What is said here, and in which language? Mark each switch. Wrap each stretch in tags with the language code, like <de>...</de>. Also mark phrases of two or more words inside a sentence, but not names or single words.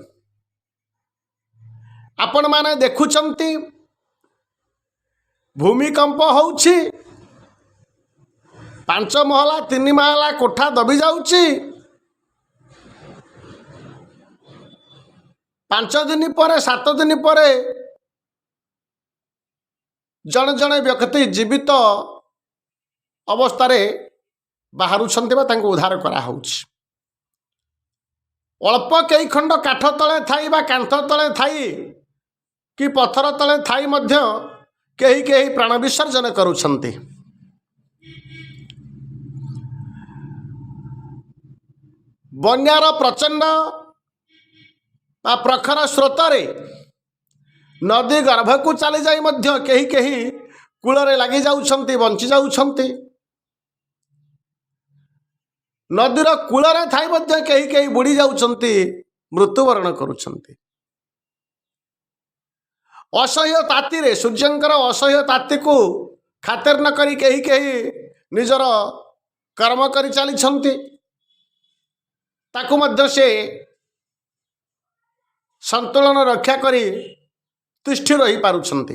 <or>ଆପଣ ମାନେ ଦେଖୁଛନ୍ତି ଭୂମିକମ୍ପ ହେଉଛି, 5 ମହଲା 3 ମହଲା କୋଠା ଦବି ଯାଉଛି, 5 ଦିନ ପରେ 7 ଦିନ ପରେ ଜଡ଼େ ଜଡ଼େ ବ୍ୟକ୍ତି ଜୀବିତ ଅବସ୍ଥା ବାହାରୁଛନ୍ତି ବା ତାଙ୍କୁ ଉଦ୍ଧାର କରା ହେଉଛି। ଅଳ୍ପ କେଇ ଖଣ୍ଡ କାଠ ତଳେ ଥାଇ ବା କାନ୍ଥ ତଳେ ଥାଇ କି ପଥର ତଳେ ଥାଇ ମଧ୍ୟ କେହି କେହି ପ୍ରାଣ ବିସର୍ଜନ କରୁଛନ୍ତି। ବନ୍ୟାର ପ୍ରଚଣ୍ଡ ବା ପ୍ରଖର ସ୍ରୋତରେ ନଦୀ ଗର୍ଭକୁ ଚାଲି ଯାଇ ମଧ୍ୟ କେହି କେହି କୂଳରେ ଲାଗି ଯାଉଛନ୍ତି, ବଞ୍ଚି ଯାଉଛନ୍ତି। ନଦୀର କୂଳରେ ଥାଇ ମଧ୍ୟ କେହି କେହି ବୁଡ଼ି ଯାଉଛନ୍ତି, ମୃତ୍ୟୁବରଣ କରୁଛନ୍ତି। ଅସହ୍ୟ ତାତି ରେ ସୂର୍ଯ୍ୟଙ୍କର ଅସହ୍ୟ ତାତିକୁ ଖାତିର ନ କରି କେହି କେହି ନିଜର କର୍ମ କରି ଚାଲିଛନ୍ତି, ତାକୁ ମଧ୍ୟ ସେ ସନ୍ତୁଳନ ରକ୍ଷା କରି ତିଷ୍ଠି ରହି ପାରୁଛନ୍ତି।</or>